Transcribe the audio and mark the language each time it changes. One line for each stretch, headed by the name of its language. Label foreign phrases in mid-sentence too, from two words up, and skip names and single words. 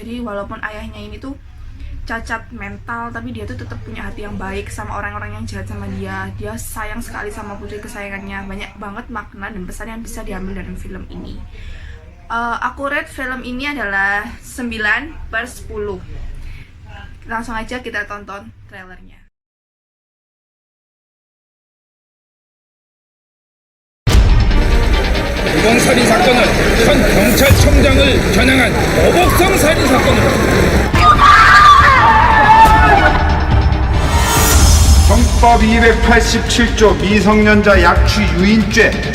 Indonesian: Jadi walaupun ayahnya ini tuh cacat mental, tapi dia tuh tetap punya hati yang baik sama orang-orang yang jahat sama dia. Dia sayang sekali sama putri kesayangannya. Banyak banget makna dan pesan yang bisa diambil dari film ini. Aku rate film ini adalah 9/10. Langsung aja kita tonton trailernya.
Korean: 이번 살인 사건은 현 경찰청장을 겨냥한 어복성 살인 사건으로 형법 287조 미성년자 약취 유인죄.